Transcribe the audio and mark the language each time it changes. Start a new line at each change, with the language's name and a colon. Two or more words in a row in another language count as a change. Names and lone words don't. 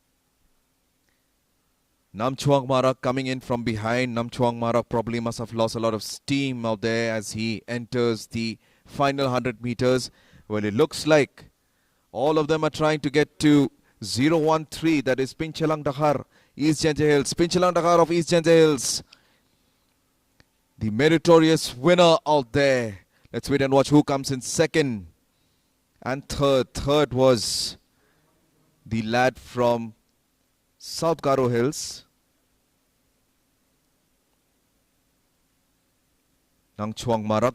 English: Namchuang Marak coming in from behind. Namchuang Marak probably must have lost a lot of steam out there as he enters the final 100 meters. Well, it looks like all of them are trying to get to 013, that is Pinchelang Dakhar, East Genta Hills. Pinchelang Dakhar of East Genta Hills, the meritorious winner out there. Let's wait and watch who comes in second and third. Third was the lad from South Karo Hills, Namchuang Marak.